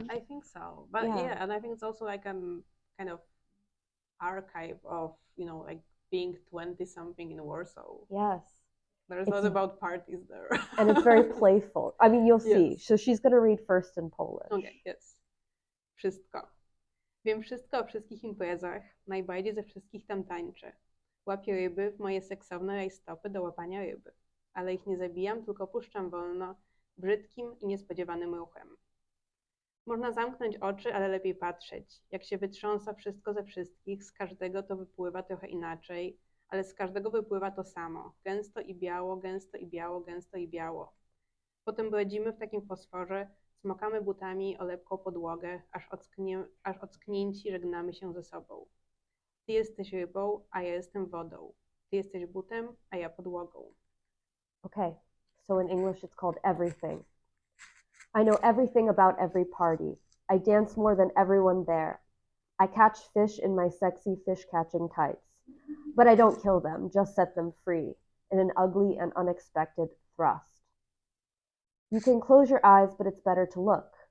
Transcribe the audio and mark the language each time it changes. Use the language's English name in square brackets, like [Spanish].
[English] Yeah, I think so. But yeah, and I think it's also like a kind of archive of, you know, like being 20-something in Warsaw. Yes. There's a lot about parties there. And it's very playful. I mean, you'll see. So she's going to read first in Polish. Okay, yes. Wszystko. [Polish] Wiem wszystko o wszystkich imprezach, najbardziej ze wszystkich tam tańczę. Łapię ryby w moje seksowne rajstopy do łapania ryby. Ale ich nie zabijam, tylko puszczam wolno, brzydkim i niespodziewanym ruchem. Można zamknąć oczy, ale lepiej patrzeć. Jak się wytrząsa wszystko ze wszystkich, z każdego to wypływa trochę inaczej, ale z każdego wypływa to samo. Gęsto i biało, gęsto i biało, gęsto i biało. Potem bredzimy w takim fosforze, smokamy butami o lepką podłogę, aż ocknięci żegnamy się ze sobą. Ty jesteś rybą, a ja jestem wodą. Ty jesteś butem, a ja podłogą. [English] Okay, so in English it's called Everything. I know everything about every party. I dance more than everyone there. I catch fish in my sexy fish-catching tights. But I don't kill them, just set them free. in an ugly and unexpected thrust. You can close your eyes, but it's better to look.